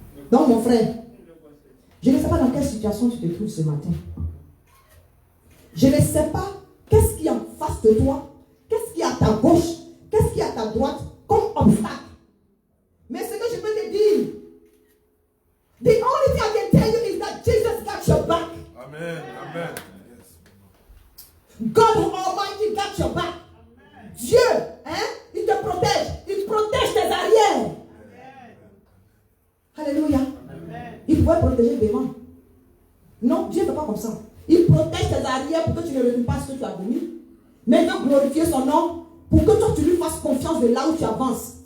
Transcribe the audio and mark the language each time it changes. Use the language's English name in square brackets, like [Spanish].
[French] Donc mon frère, je ne sais pas dans quelle situation tu te trouves ce matin. Je ne sais pas qu'est-ce qui est en face de toi. Qu'est-ce qui est à ta gauche? Qu'est-ce qui est à ta droite comme obstacle? Mais ce que je peux te dire, [English] the only thing I can tell you is that Jesus got your back. Amen. Amen. God Almighty got your back. [French] Dieu, il te protège. Il protège tes arrières. Alléluia. Il pourrait protéger des mains. Non, Dieu ne fait pas comme ça. Il protège tes arrières pour que tu ne retournes pas ce que tu as voulu. Mais il veut glorifier son nom pour que toi tu lui fasses confiance de là où tu avances.